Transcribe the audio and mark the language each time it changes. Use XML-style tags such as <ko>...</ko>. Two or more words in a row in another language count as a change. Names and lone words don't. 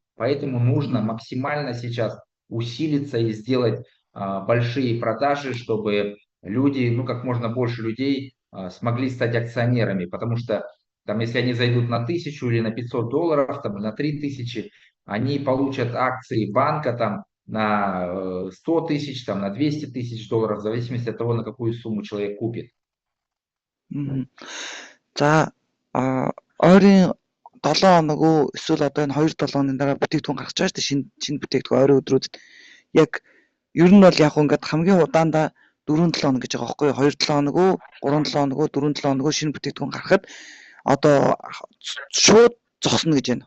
<ru>Поэтому нужно максимально сейчас усилиться и сделать большие продажи, чтобы люди, ну как можно больше людей смогли стать акционерами, потому что там, если они зайдут на 1000 или на $500, там, на 3000, они получат акции банка там на 100 тысяч, там, на 200 тысяч долларов, в зависимости от того, на какую сумму человек купит.</ru> <mn>За ойрын 7 хоног эсвэл одоо энэ 2-7 хоногийн дараа бүтээгдэхүүн гаргаж байгаа шүү дээ. Шинэ бүтээгдэхүүн ойрын өдрүүдэд яг ер нь бол яг ингээд хамгийн удаандаа 4-7 хоног гэж байгаа байхгүй юу? 2-7 хоног, 3-7 хоног, 4-7 хоног шинэ бүтээгдэхүүн гаргахад одоо шууд зогсно гэж байна.</mn>